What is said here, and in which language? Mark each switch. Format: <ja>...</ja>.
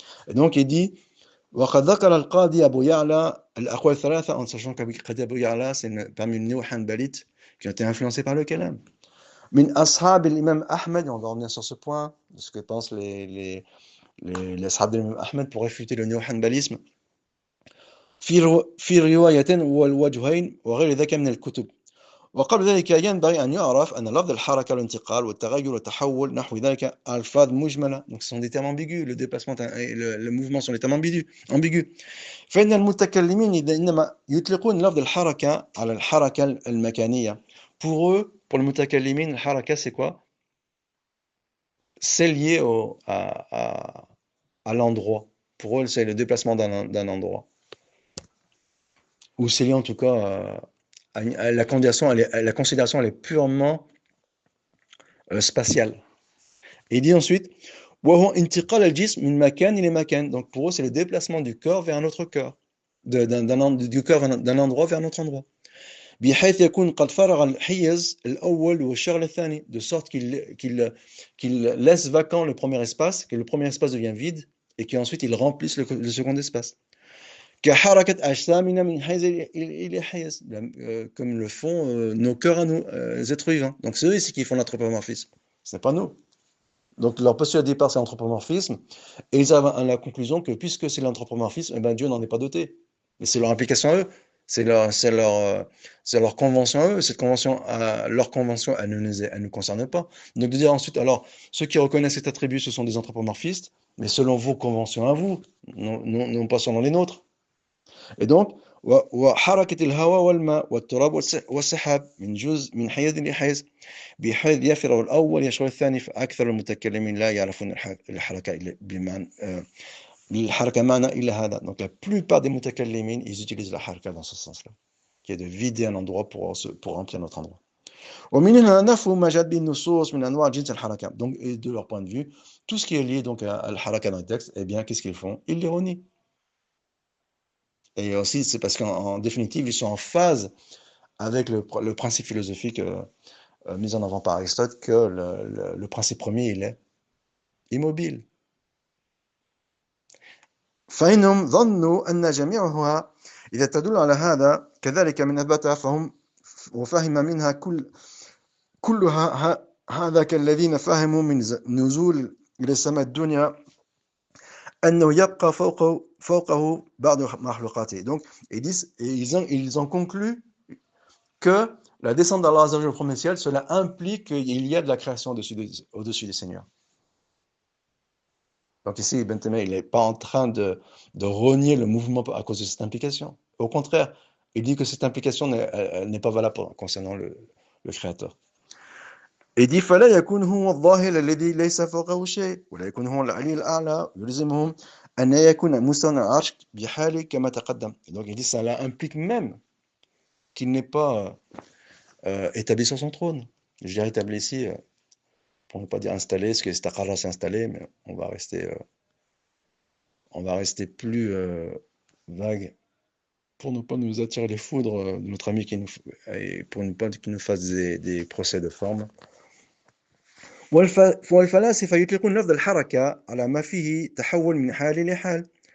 <fr>Et donc, il dit</fr> <ar>وقد ذكر القاضي أبو يعلى الأقوال الثلاثة,</ar> <fr>en sachant qu'Abu Ya'la, c'est parmi les néo-hanbalites qui ont été influencés par le kalam.</fr> <ar>Min ashab</ar> <fr>l'imam Ahmed, on va revenir sur ce point, de ce que pensent les ashab de l'imam Ahmed pour réfuter le néo-hanbalisme.</fr> <ar>في رواية والوجهين وغير ذلك من الكتب. وقبل ذلك ينبغي أن يعرف أن لفظ الحركة والانتقال والتغير والتحول نحو ذلك ألفاظ مجملة.</ar> <fr>Donc ce sont des termes ambigus, le déplacement et le mouvement sont des termes ambigus.</fr> <ar>فإن المتكلمين إنما يطلقون لفظ الحركة على الحركة المكانية.</ar> <fr>Pour eux, pour le mutakallimin, le haraka c'est quoi? C'est lié à l'endroit. Pour eux, c'est le déplacement d'un endroit. Ou c'est lié en tout cas à la considération, elle est purement spatiale. Et il dit ensuite,</fr> <ar>وهو انتقال الجسم من مكان إلى مكان.</ar> <fr>Donc pour eux, c'est le déplacement du corps vers un autre corps, du corps d'un endroit vers un autre endroit.</fr> <ar>بحيث يكون قد فرغ الحيز الأول والشغل الثاني,</ar> <fr>de sorte qu'il laisse vacant le premier espace, que le premier espace devient vide, et qu'ensuite il remplisse le second espace.</fr> <ar>كحركة أجسامنا من حيز إلى حيز,</ar> <fr>comme le font nos cœurs à nous, les êtres vivants. Donc c'est eux ici qui font l'anthropomorphisme, ce n'est pas nous. Donc leur postulat de départ c'est l'anthropomorphisme, et ils arrivent à la conclusion que puisque c'est l'anthropomorphisme, eh ben Dieu n'en est pas doté. Mais c'est leur implication à eux, c'est leur convention à eux, leur convention, elle ne nous concerne pas. Donc de dire ensuite, alors, ceux qui reconnaissent cet attribut, ce sont des anthropomorphistes, mais selon vos conventions à vous, non pas selon les nôtres. Et donc,</fr> <ar>وحركة الهواء والماء والتراب والسحاب من جزء من حيز لحيز بحيث يفرغ الأول يشغل الثاني. فأكثر المتكلمين لا يعرفون الحركة بمعنى الحركة معنى إلا هذا.</ar> <fr>Donc la plupart des mutakallimin, ils utilisent la haraka dans ce sens-là, qui est de vider un endroit pour remplir notre endroit.</fr> <ar>ومن هنا نفهم ما جاءت به النصوص من أنواع جنس الحركة.</ar> <fr>Donc de leur point de vue, tout ce qui est lié donc à la haraka dans le texte, eh bien qu'est-ce qu'ils font? Ils l'ironient. Et aussi, c'est parce qu'en définitive, ils sont en phase avec le principe philosophique mis en avant par Aristote, que le principe premier, il est immobile.</fr> <ar>فإنهم ظنوا أن جميعها إذا تدل على هذا كذلك من أثبتها فهم وفهم منها كلها هذا كالذين فهموا من نزول إلى السماء الدنيا أنه يبقى فوقه بعض مخلوقاته.</ar> <fr>Donc ils ont conclu que la descente d'Allah au premier ciel, cela implique qu'il y a de la création au-dessus des seigneurs. Donc ici, Ibn Taymiyyah, il n'est pas en train de renier le mouvement à cause de cette implication. Au contraire, il dit que cette implication n'est pas valable concernant le Créateur. Il dit</fr> <ar>فلا يكون هو الظاهر الذي ليس فوقه شيء ولا يكون هو العلي الأعلى يلزمهم أن يكون مستوى العرش بحاله كما تقدم.</ar> <fr>Donc il dit ça implique même qu'il n'est pas établi sur son trône. Je dirais établi ici, pour ne pas dire installé, parce que istaqarra c'est installé, mais on va rester plus vague pour ne pas nous attirer les foudres de notre ami et pour ne pas qu'il nous fasse des procès de forme.</fr> <ar>والفلاسفة يطلقون لفظ الحركة على ما فيه تحول من حال إلى حال.</ar>